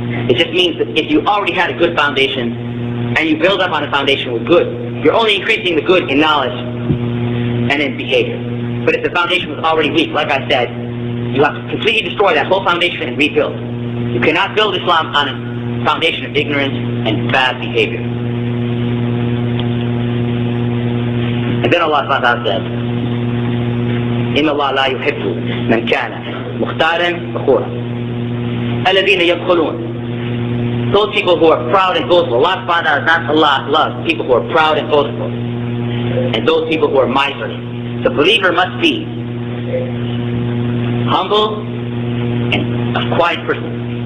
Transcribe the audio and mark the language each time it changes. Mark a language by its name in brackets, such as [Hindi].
[English] It just means that if you already had a good foundation and you build up on a foundation with good, you're only increasing the good in knowledge and in behavior. But if the foundation was already weak, like I said, you have to completely destroy that whole foundation and rebuild. You cannot build Islam on a foundation of ignorance and bad behavior. And then Allah subhanahu wa ta'ala said, [Arabic] إِنَّ اللَّهَ لَا يُحِبُّ مَنْ كَانَ مُخْتَالًا فَخُورًا الَّذِينَ يَبْخُلُونَ. [English] Those people who are proud and boastful. Allah subhanahu wa ta'ala does not love people who are proud and boastful. And those people who are miserly. The believer must be humble and a quiet person.